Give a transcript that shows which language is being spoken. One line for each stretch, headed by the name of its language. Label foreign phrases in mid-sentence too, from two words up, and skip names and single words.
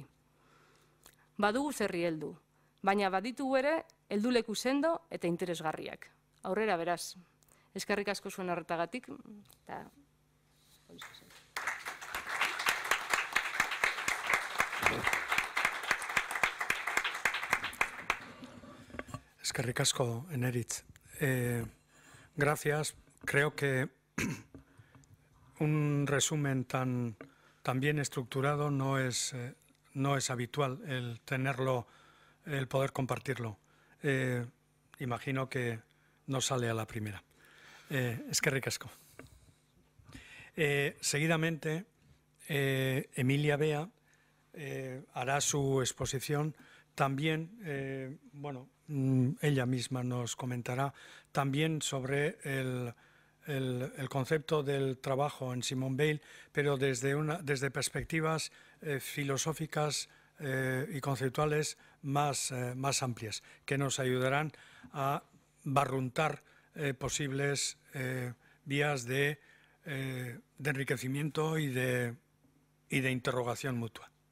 Basque: Badugu zerri heldu, baina baditugu ere helduleku sendo eta interesgarriak. Aurrera beraz, eskerrik asko zuen arretagatik. Eskerrik asko, Eneritz.
Spanish: Gracias. Creo que un resumen tan bien estructurado no es habitual el tenerlo, el poder compartirlo. Imagino que no sale a la primera.
Basque: Eskerrik asko.
Spanish: Seguidamente, Emilia Bea hará su exposición. También, ella misma nos comentará también sobre el concepto del trabajo en Simone Weil, pero desde perspectivas filosóficas y conceptuales más amplias, que nos ayudarán a barruntar posibles vías de enriquecimiento y de interrogación mutua.